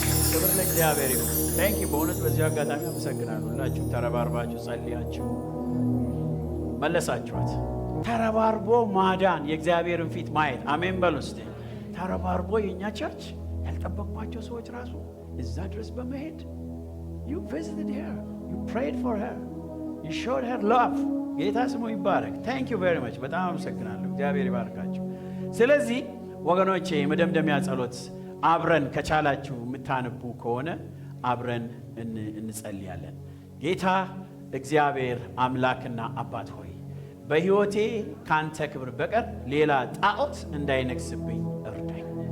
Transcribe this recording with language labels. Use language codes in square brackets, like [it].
[am] ክብር ለእግዚአብሔር ይሁን። ታንኪ በእውነት በዚህ አጋጣሚ አመሰግናለሁ። ሁላችሁም ተረባርባችሁ ጸልያችሁ መለሳችኋት። ተረባርቦ ማዳን የእግዚአብሔርን ፊት ማየት። አሜን በሉ እስቲ። ተረባርቦ የኛ ቸርች ያልጠበቅኳቸው ሰዎች ራሱ እዛ ድረስ በመሄድ [en] you visited her, you prayed for her, you showed her love. [am] ጌታ ስሙ ይባረክ። [en] thank you very much። [am] በጣም አመሰግናለሁ። እግዚአብሔር ይባርካችሁ። ስለዚህ ወገኖቼ መደምደሚያ ጸሎት አብረን ከቻላችሁ የምታነቡ ከሆነ አብረን እንጸልያለን። ጌታ እግዚአብሔር አምላክና አባት ሆይ በሕይወቴ ካንተ ክብር በቀር ሌላ ጣዖት እንዳይነግስብኝ እርዳኝ።